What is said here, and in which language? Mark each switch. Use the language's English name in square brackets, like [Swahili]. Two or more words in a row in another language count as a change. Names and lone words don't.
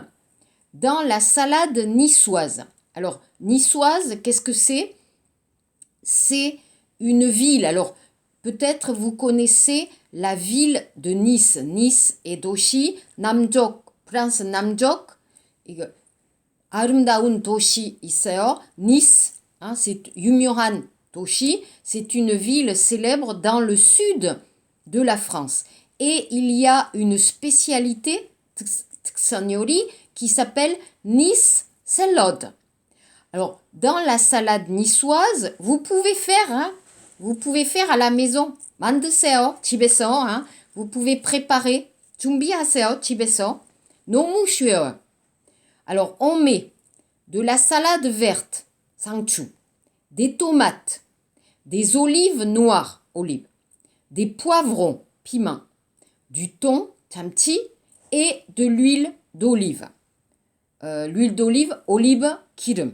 [French] Dans la salade niçoise. Alors, niçoise, qu'est-ce que c'est? C'est une ville. Alors, peut-être vous connaissez la ville de Nice. Nice et [Korean] 도시, 남쪽, 프랑스 남쪽. 아름다운 도시 있어요. [French] Nice, c'est [Korean] 유명한 도시. [French] C'est une ville célèbre dans le sud de la France. Et il y a une spécialité, 특선요리, qui s'appelle Nice Salad. Alors, dans la salade niçoise, vous pouvez faire à la maison. [Korean] 만드세요, 집에서. [French] Vous pouvez préparer. [Korean] 준비하세요, 집에서. 너무 쉬워요. [French] Alors, on met de la salade verte, 상추, des tomates, des olives noires, olives, des poivrons, piment, du thon, 참치, et de l'huile d'olive. L'huile d'olive, olive, 기름.